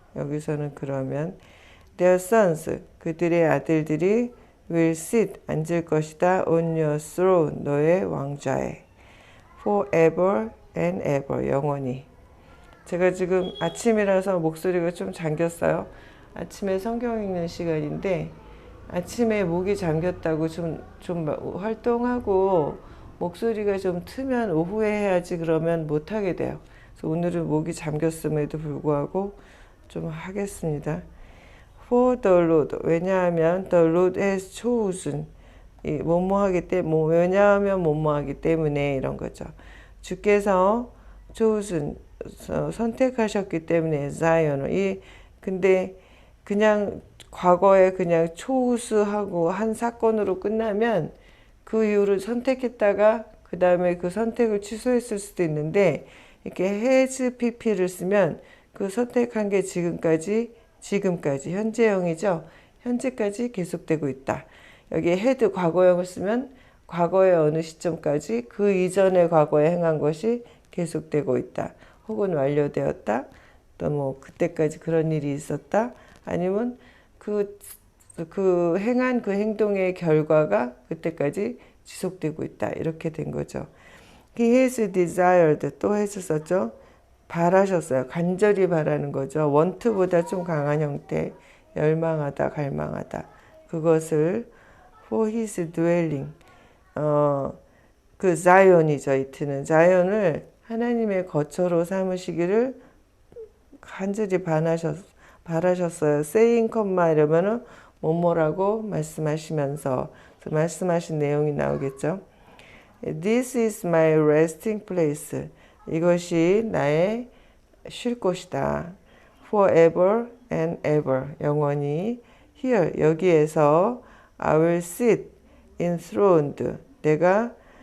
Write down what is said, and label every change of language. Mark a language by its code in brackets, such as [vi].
[en] 여기서는 그러면 their sons, [ko] 그들의 아들들이 [en] will sit, [ko] 앉을 것이다 [en] on your throne, [ko] 너의 왕좌에 [en] forever and ever, [ko] 영원히. 제가 지금 아침이라서 목소리가 좀 잠겼어요. 아침에 성경 읽는 시간인데 아침에 목이 잠겼다고 좀 활동하고 목소리가 좀 트면 오후에 해야지 그러면 못하게 돼요. 그래서 오늘은 목이 잠겼음에도 불구하고 좀 하겠습니다. [en] For the Lord, [ko] 왜냐하면 [en] the Lord has chosen, [ko] 왜냐하면 뭐뭐하기 때문에 이런 거죠. 주께서 chosen, 선택하셨기 때문에 자연을 근데 그냥 과거에 그냥 초우스하고 한 사건으로 끝나면 그 이후를 선택했다가 그 다음에 그 선택을 취소했을 수도 있는데 이렇게 has pp를 쓰면 그 선택한 게 지금까지 현재형이죠. 현재까지 계속되고 있다. 여기 had 과거형을 쓰면 과거의 어느 시점까지 그 이전의 과거에 행한 것이 계속되고 있다. 혹은 완료되었다. 또 뭐 그때까지 그런 일이 있었다. 아니면 그 행한 그 행동의 결과가 그때까지 지속되고 있다. 이렇게 된 거죠. [en] He has desired, [ko] 또 했었죠. 바라셨어요. 간절히 바라는 거죠. want보다 좀 강한 형태. 열망하다, 갈망하다. 그것을 [en] for his dwelling, [ko] 그 자연이죠. 이트는 자연을 하나님의 거처로 삼으시기를 간절히 바라셨어요. saying, 이러면은 뭐뭐라고 말씀하시면서 말씀하신 내용이 나오겠죠. [en] This is my resting place. [ko] 이것이 나의 쉴 곳이다. [en] Forever and ever. [ko] 영원히. [en] Here, 여기에서 I will sit enthroned. [ko] 내가